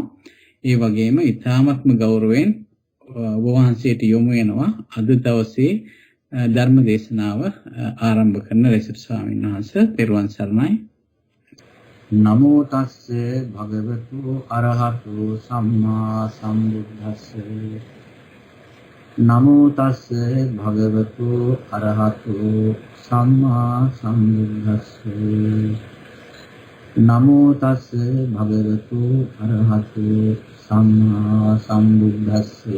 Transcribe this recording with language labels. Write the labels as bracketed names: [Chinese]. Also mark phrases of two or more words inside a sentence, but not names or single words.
[Sinhala] ඒ වගේම ඊ타මත්ම ගෞරවයෙන් ඔබ වහන්සේට යොමු වෙනවා අද දවසේ ධර්ම දේශනාව ආරම්භ කරන ලෙසට. ස්වාමීන් වහන්සේ පෙරවන් සරණයි. [Pali] නමෝ තස්සේ භගවතු අරහතු සම්මා සම්බුද්දස්ස. නමෝ තස්සේ භගවතු අරහතු සම්මා සම්බුද්දස්ස. නමෝ තස්සේ භගවතු අරහතු සම්මා සම්බුද්දස්ස.